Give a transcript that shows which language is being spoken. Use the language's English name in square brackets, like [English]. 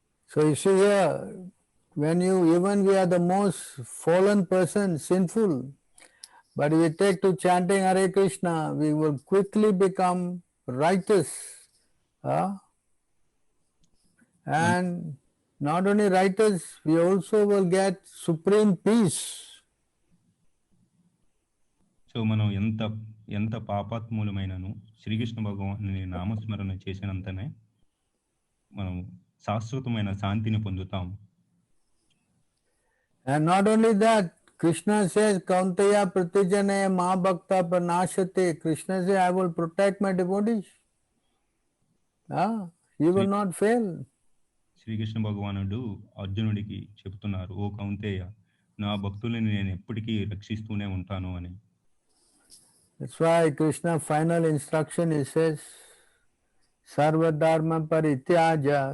[English] So you see here, when even we are the most fallen person, sinful, but we take to chanting Hare Krishna, we will quickly become righteous. And not only righteous, we also will get supreme peace. [Telugu] So మనం ఎంత పాపాత్మూలమైనను శ్రీకృష్ణ భగవానుని నామస్మరణ చేసినంతనే మనం శాశ్వతమైన శాంతిని పొందుతాము. [English] And not only that, Krishna says, [Sanskrit] Kaunteya pratijane ma bhakta pranashate. [English] Krishna says, I will protect my devotees. He will not fail. [Telugu] Srikrishna భగవానుడు అర్జునుడికి చెప్తున్నారు, ఓ కౌంతేయ, నా భక్తులని నేను ఎప్పటికీ రక్షిస్తూనే ఉంటాను అని. [English] That's why Krishna final instruction, he says, [Sanskrit] Sarva dharma parityaja.